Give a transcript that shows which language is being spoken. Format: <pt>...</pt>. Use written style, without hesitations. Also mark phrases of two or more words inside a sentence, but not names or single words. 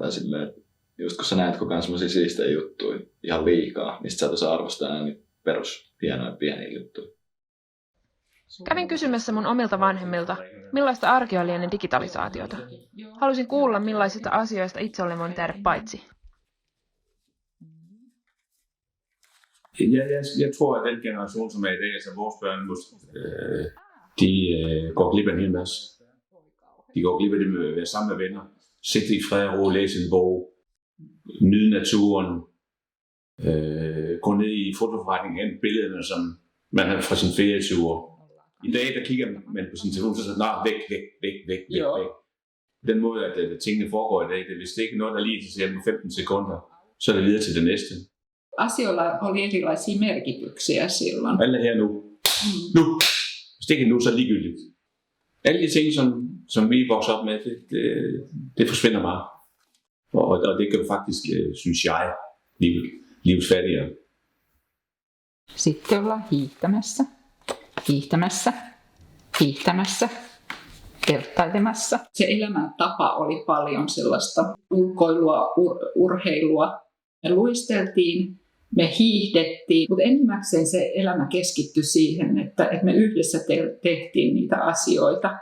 <fi>Tai silleen, että just kun sä näet koko ajan semmosia siistejä juttuja ihan liikaa, niin sit sä et osaa arvostaa enää niitä perus hienoja pieniä juttuja. Kävin kysymässä mun omilta vanhemmilta, millaista arkea oli ennen digitalisaatiota. Halusin kuulla, millaisista asioista itse olen voinut tehdä paitsi.</fi> <da>Jeg tror, at den generation, som er i dag, altså vores børn, de går glip af en hel masse. De går glip af det med at være sammen med venner. Sætte i fred og ro, læse en bog, nyde naturen, gå ned i fotoforretningen, hente billederne, som man har fra sin ferieture. I dag, der kigger man på sin telefon, så siger man, væk. Den måde, at tingene foregår i dag, det er hvis det ikke er noget, der lige interesserer på 15 sekunder, så er det videre til det næste.</da> <fi>Asioilla oli erilaisia merkityksiä silloin.</fi> <da>Alle her nu. Nu. Hvis det ikke er nu, så er det ligegyldigt. Alle de ting, som vi vokser op med, det forsvinder bare. Og det gør faktisk, synes jeg, livets fattigere.</da> <fi>Sitten ollaan hiihtämässä, vertailemassa. Se elämäntapa oli paljon sellaista ulkoilua, urheilua. Me luisteltiin, me hiihdettiin, mutta enimmäkseen se elämä keskittyi siihen, että me yhdessä tehtiin niitä asioita.</fi>